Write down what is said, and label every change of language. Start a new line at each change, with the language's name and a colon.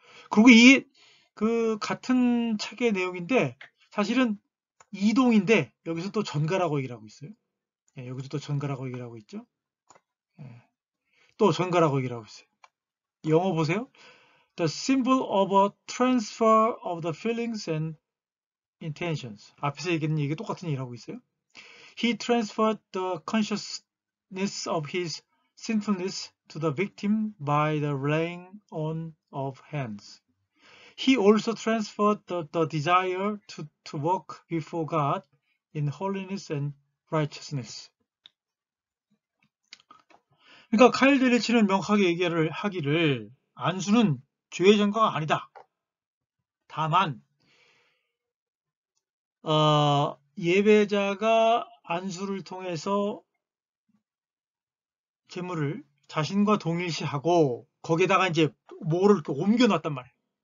Korean: 그리고 이게 같은 책의 내용인데 사실은 이동인데 여기서 또 전가라고 얘기를 하고 있어요. 여기서 또 전가라고 얘기를 하고 있죠. 또 전가라고 얘기를 하고 있어요. 영어 보세요.
English: the symbol of a transfer of the feelings and intentions.
Korean: 앞에서 얘기했는 얘기 똑같은 얘기를 하고 있어요.
English: He transferred the consciousness of his sinfulness to the victim by the laying on of hands. He also transferred the desire to walk before God in holiness and righteousness.
Korean: 그러니까 카일 델리치는 명확하게 얘기를 하기를 안수는 죄의 전가가 아니다. 다만 예배자가 안수를 통해서 제물을 자신과 동일시하고 거기에다가 이제 뭐를 이렇게 옮겨놨단 말이에요.